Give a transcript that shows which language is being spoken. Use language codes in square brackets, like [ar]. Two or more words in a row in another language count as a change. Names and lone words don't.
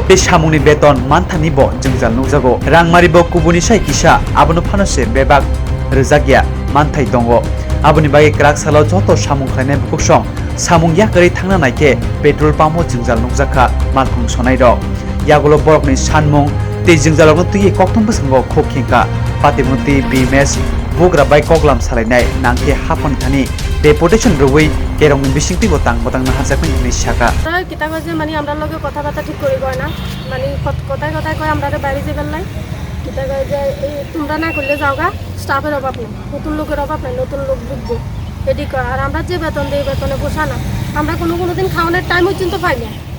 [brx] बे सामुंनि बेतन मानथानिबो जोंजाल नुजागो रांमारिबो कुबुनि साय किसा आबनो फानोसे बेबाग रोजागिया मानथाय दंगो आबोनि बागै ग्राकसालाव जतो सामुं खलायनाय बुकसं सामुं याकरै थांना नायके पेट्रोल पाम्पो जोंजाल नुजाखा मालखुं सनाय दं यागुलो बरकनि सानमुं ते जोंजालावनो तुये कक्तम बसंगो खो खेंका पातिमुति बीएमएस बुग्रा बाय कगलाम सालायनाय नांके हाफन थानि डेपुटेशन रवै केरंनि बिसिंति बतां बतांना हाजाकनि निशाका [syl] তাই কিতা কয় যে মানে আমরা লগে কথাবার্তা ঠিক করি কয় না মানে কথায় কথায় কয় আমরা বাইরে যাবেন নাই কিতা কয় যে তোমরা না করলে যাওগা স্টাফের অভাব নেই নতুন লোকের অভাব নেই নতুন লোক বুঝবো এটি কয় আর আমরা যে বেতন দিই বেতনে পোষা না আমরা কোনো দিন খাওয়ানোর টাইম পর্যন্ত পাই না